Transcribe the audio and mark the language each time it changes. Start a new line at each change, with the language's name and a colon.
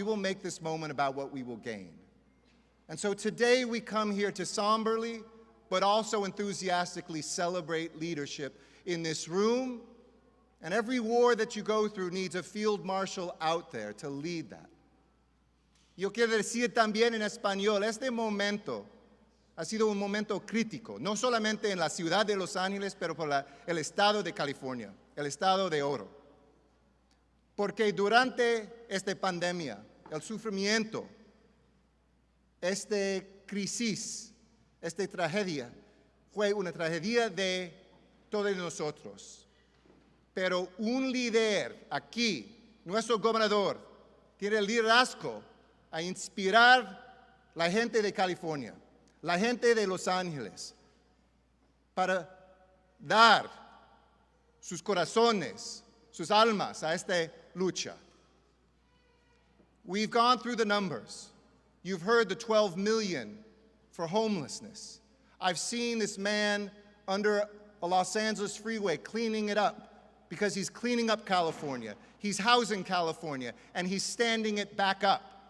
English: We will make this moment about what we will gain. And so today we come here to somberly, but also enthusiastically celebrate leadership in this room. And every war that you go through needs a field marshal out there to lead that.
Spanish: Yo quiero decir también en español, este momento ha sido un momento crítico, no solamente en la ciudad de Los Ángeles, pero por el estado de California, el estado de oro. Porque durante esta pandemia, el sufrimiento, esta crisis, esta tragedia, fue una tragedia de todos nosotros. Pero un líder aquí, nuestro gobernador, tiene el liderazgo a inspirar la gente de California, la gente de Los Ángeles, para dar sus corazones, sus almas a esta lucha.
English: We've gone through the numbers. You've heard the 12 million for homelessness. I've seen this man under a Los Angeles freeway cleaning it up because he's cleaning up California. He's housing California, and he's standing it back up.